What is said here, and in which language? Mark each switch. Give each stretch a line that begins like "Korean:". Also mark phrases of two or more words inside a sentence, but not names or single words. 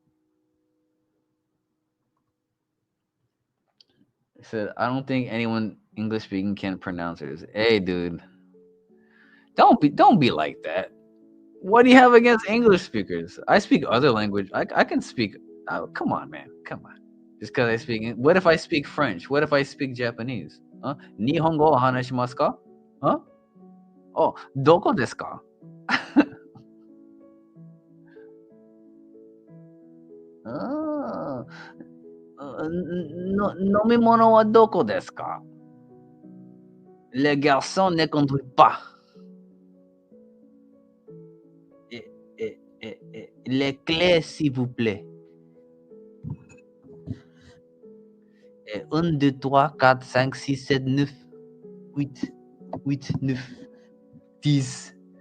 English: I said, I don't think anyone English speaking can pronounce it. Hey, dude, don't be like that. What do you have against English speakers? I speak other language. I can speak. Oh, come on, man. Come on. Just because I speak. What if I speak French? What if I speak Japanese? Huh?
Japanese: 日本語は話しますか? Huh? Oh, どこですか? Ah, 飲み物はどこですか?
French: Le garçon ne conduit pas. Les clés, s'il vous plaît. 1, 2, 3, 4, 5, 6, 7, 9, 8, 9, 10.